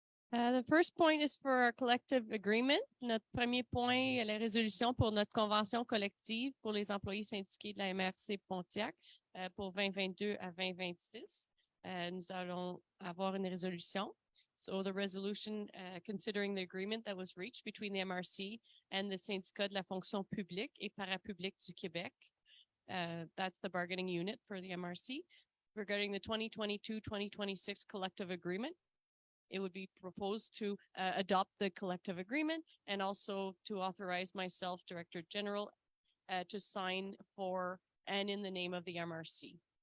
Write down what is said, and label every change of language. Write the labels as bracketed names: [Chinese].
[English] The first point is for our collective agreement. [French] Notre premier point est la résolution pour notre convention collective pour les employés syndiqués de la MRC Pontiac pour 2022 à 2026. Nous allons avoir une résolution. [English] So the resolution considering the agreement that was reached between the MRC and the syndicat de la fonction publique et parapublique du Québec. That's the bargaining unit for the MRC. Regarding the 2022-2026 collective agreement, it would be proposed to adopt the collective agreement and also to authorize myself, Director General, to sign for and in the name of the MRC.